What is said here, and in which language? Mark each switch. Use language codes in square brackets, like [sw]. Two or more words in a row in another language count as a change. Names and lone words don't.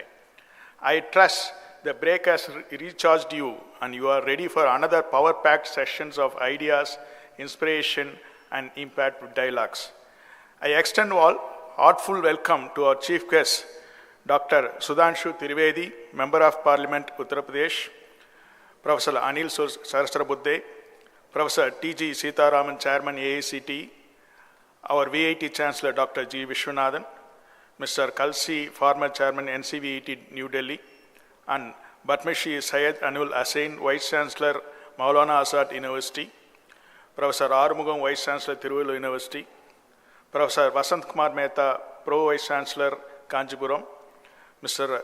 [en] I trust the break has recharged you and you are ready for another power-packed sessions of ideas, inspiration, and impact dialogues. I extend all heartful welcome to our chief guest, Dr. Sudhanshu Trivedi, Member of Parliament, Uttar Pradesh, Professor Anil Sahasrabudhe, Professor T.G. Sitharam, Chairman AICTE, our VIT Chancellor Dr. G. Viswanathan, Mr. Kalsi, former Chairman NCVIT New Delhi, and Batmashi Syed Anul Hussain, Vice Chancellor Maulana Azad University, Professor Arumugam, Vice Chancellor Tiruvallur University, Professor Vasant Kumar Mehta, Pro Vice Chancellor Kanjipuram, Mr.